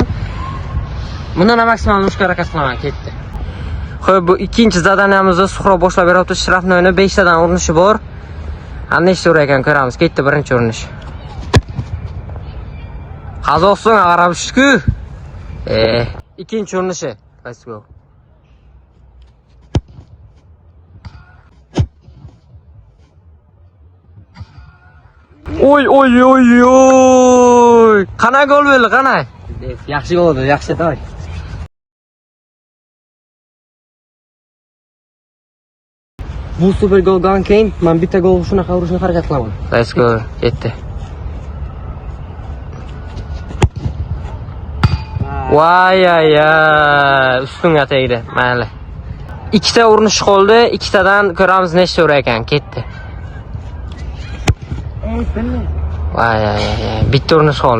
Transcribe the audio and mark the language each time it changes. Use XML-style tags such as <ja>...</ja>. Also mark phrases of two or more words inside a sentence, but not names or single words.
<uz>Bundan maksimal urishga harakat qilaman. Ketdi. Xo'p, bu ikkinchi zadaniyamizda Suhrob boshlab beryapti. Shirafnoyni 5 dan urinishi bor. Nechta urar ekan ko'ramiz. Ketdi birinchi urinish. Qazog'iston qarabishku. Ikkinchi urinishi.</uz> <en>Let's go. Oy.</en> <uz>Qana gol bo'ldi, qana? Yaxshi gol bo'ldi, yaxshi to'y. Bu super goldan keyin men bitta gol shunaqa urishni harakat qilaman.</uz> <en>Let's go.</en> <uz>Ketdi. Voy, ustunga tegdi. Mayli. Ikkita urinish qoldi, ikkitadan ko'ramiz nechta urar ekan. Ketdi. Voy, bitta urinish qoldi.</uz>